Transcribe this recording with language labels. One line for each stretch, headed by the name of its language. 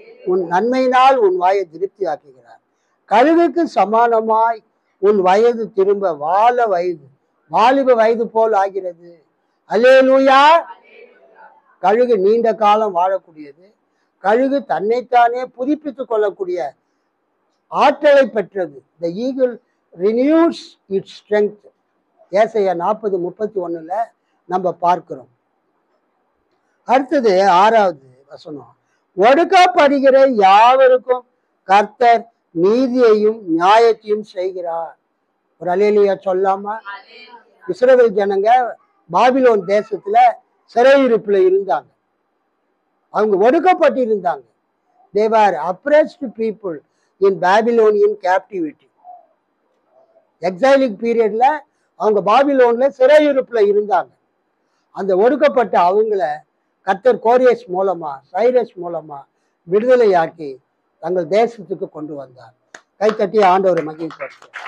Tamil: உன் நன்மையினால் உன் வாயை திருப்தி ஆக்குகிறார். கழுகுக்கு சமானமாய் உன் வயது திரும்ப வாலிப வயது போல் ஆகிறது. அல்லேலூயா. கழுகு நீண்ட காலம் வாழக்கூடியது. கழுகு தன்னைத்தானே புதுப்பித்துக் கொள்ளக்கூடிய ஆற்றலை பெற்றது.
English: The eagle renews its strength.
Tamil: ஏசாயா 40:31 நம்ம பார்க்கிறோம். அடுத்தது 6வது வசனம். ஒடுக்கப்படுகிற யாவருக்கும் கர்த்தர் நீதியையும் நியாயத்தையும் செய்கிறார். ஒரு அல்லேலூயா சொல்லாமா? இஸ்ரவேல் ஜனங்க பாபிலோன் தேசத்துல சிறையிருப்புல இருந்தாங்க. அவங்க ஒடுக்கப்பட்டு இருந்தாங்க.
English: They were oppressed people in Babylonian captivity.
Tamil: எக்ஸைலிக் பீரியட்ல அவங்க பாபிலோன்ல சிறையிருப்புல இருந்தாங்க. அந்த ஒடுக்கப்பட்ட அவங்கள கர்த்தர் கோரேஸ் மூலமா சைரஸ் மூலமா விடுதலையாக்கி தங்கள் தேசத்துக்கு கொண்டு வந்தார். கைத்தட்டி ஆண்டவரை மகிழ்ச்சி.